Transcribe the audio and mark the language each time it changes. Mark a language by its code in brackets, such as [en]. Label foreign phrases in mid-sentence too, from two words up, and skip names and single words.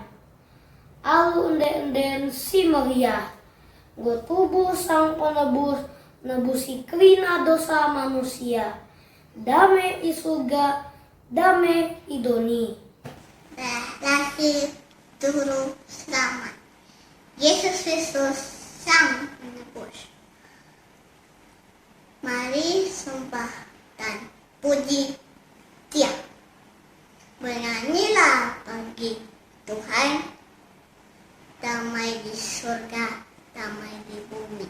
[btx] Alu enden si meriah. Tubuh sang penebus nebusi kerina dosa manusia. Dame i surga, dame i doni. Lahir turun selamat. Yesus Kristus sang penebus. [id] Mari sembah dan puji Dia. Bernyanyilah bagi Tuhan, damai di surga, damai di bumi.